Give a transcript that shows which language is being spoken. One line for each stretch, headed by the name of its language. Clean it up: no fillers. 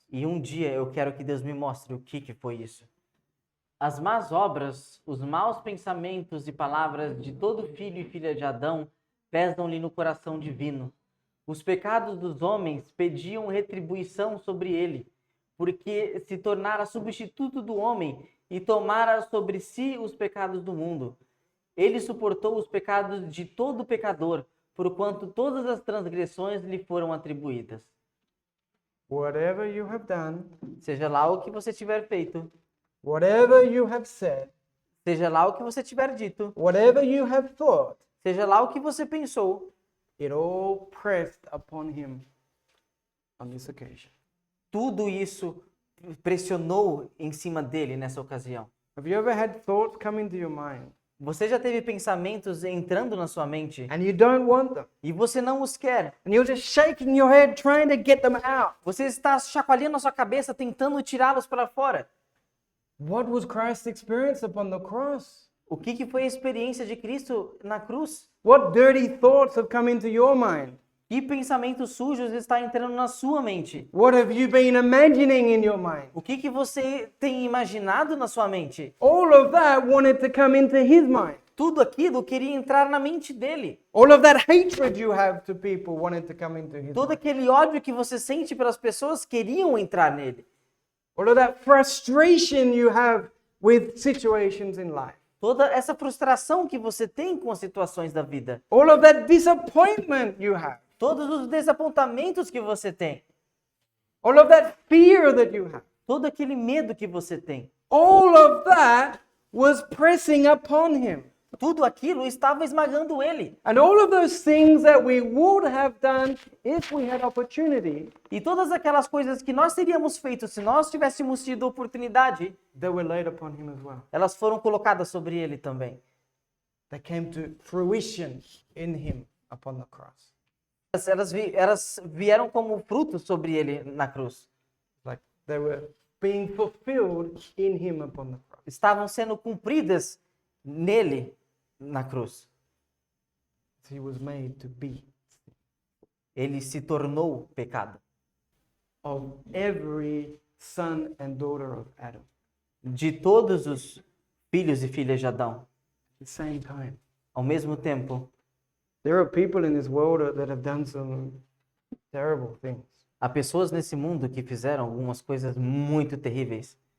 Portuguese: E um dia eu quero que Deus me mostre o que foi isso. As más obras, os maus pensamentos e palavras de todo filho e filha de Adão pesam-lhe no coração divino. Os pecados dos homens pediam retribuição sobre ele, porque se tornara substituto do homem e tomara sobre si os pecados do mundo. Ele suportou os pecados de todo pecador, porquanto todas as transgressões lhe foram atribuídas.
English: Whatever you have done,
Portuguese: Seja lá o que você tiver feito,
English: whatever you have said,
Portuguese: seja lá o que você tiver dito,
English: whatever you have thought,
Portuguese: seja lá o que você pensou,
English: it all pressed upon him on this occasion.
Portuguese: tudo isso pressionou em cima dele nessa ocasião.
English: Have you ever had thoughts come into your mind
Portuguese: Você já teve pensamentos entrando na sua mente
English: and you don't want them?
Portuguese: e você não os quer?
English: And you're just shaking your head trying to get them out.
Portuguese: Você está chacoalhando a sua cabeça tentando tirá-los para fora.
English: What was Christ's experience upon the cross?
Portuguese: O que foi a experiência de Cristo na cruz?
English: What dirty thoughts have come into your mind?
Portuguese: Que pensamentos sujos está entrando na sua mente?
English: What have you been imagining in your mind?
Portuguese: O que você tem imaginado na sua mente?
English: All of that wanted to come into his mind.
Portuguese: Tudo aquilo queria entrar na mente dele.
English: All of that hatred you have to people wanted to come into his
Portuguese: Todo
English: mind.
Portuguese: aquele ódio que você sente pelas pessoas queriam entrar nele.
English: All of that frustration you have with situations in life.
Portuguese: Toda essa frustração que você tem com as situações da vida.
English: All of that disappointment you have.
Portuguese: Todos os desapontamentos que você tem.
English: All of that fear that you have.
Portuguese: Todo aquele medo que você tem.
English: All of that was pressing upon him.
Portuguese: Tudo aquilo estava esmagando ele.
English: And all of those things that we would have done if we had opportunity,
Portuguese: E todas aquelas coisas que nós teríamos feito se nós tivéssemos tido oportunidade,
English: they were laid upon him as well.
Portuguese: elas foram colocadas sobre ele também.
English: They came to fruition in him upon the cross.
Portuguese: Elas vieram como fruto sobre ele na cruz.
English: Like they were being fulfilled in him upon the cross.
Portuguese: Estavam sendo cumpridas nele na cruz.
English: He was made to be
Portuguese: Ele se tornou pecado.
English: of every son and daughter of Adam
Portuguese: De todos os filhos e filhas de Adão.
English: at the same time.
Portuguese: Ao mesmo tempo,
English: There are people in this world that have done some terrible things.
Portuguese: há pessoas nesse mundo que fizeram algumas coisas muito terríveis.